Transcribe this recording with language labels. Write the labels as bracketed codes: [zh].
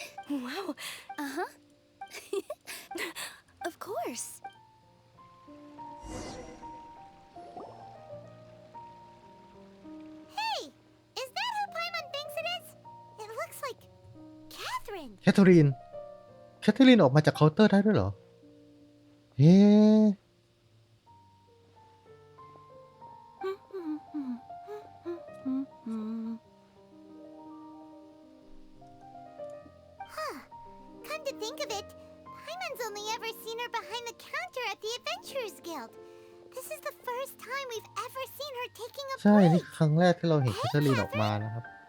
[en] Wow. Uh-huh. Of course. Hey, is that who Paimon thinks it is? It looks like Catherine. [th] แคทเธอรีนออกมาจากเคาน์เตอร์ได้ด้วยเหรอเฮ้ [en] Come to think of it, Paimon's only ever seen her behind the counter at the Adventurers Guild. This is the first time we've ever seen her taking a [th] ใช่ [en] break. [th] นี่ครั้งแรกที่เราเห็นแคทเธอรีนออกมานะครับ